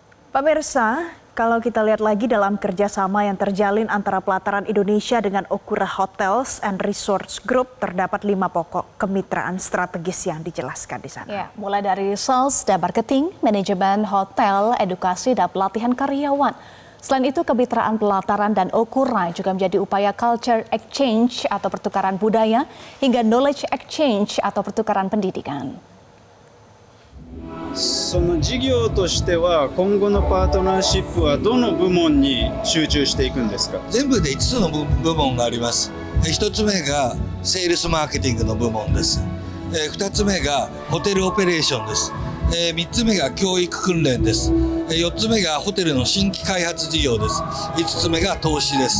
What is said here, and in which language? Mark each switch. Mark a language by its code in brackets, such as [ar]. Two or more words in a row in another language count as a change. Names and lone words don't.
[id] Pemirsa, kalau kita lihat lagi dalam kerjasama yang terjalin antara Pelataran Indonesia dengan Okura Hotels and Resorts Group, terdapat 5 pokok kemitraan strategis yang dijelaskan di sana. Ya, mulai dari sales dan marketing, manajemen hotel, edukasi dan pelatihan karyawan. Selain itu, kemitraan Pelataran dan Okura juga menjadi upaya [en] culture exchange [id] atau pertukaran budaya hingga [en] knowledge exchange [id] atau pertukaran pendidikan. [ja] その事業としては今後のパートナーシップはどの部門に集中していくんですか？全部で5つの部門があります。1つ目がセールスマーケティングの部門です。2つ目がホテルオペレーションです。3つ目が教育訓練です。4つ目がホテルの新規開発事業です。5つ目が投資です。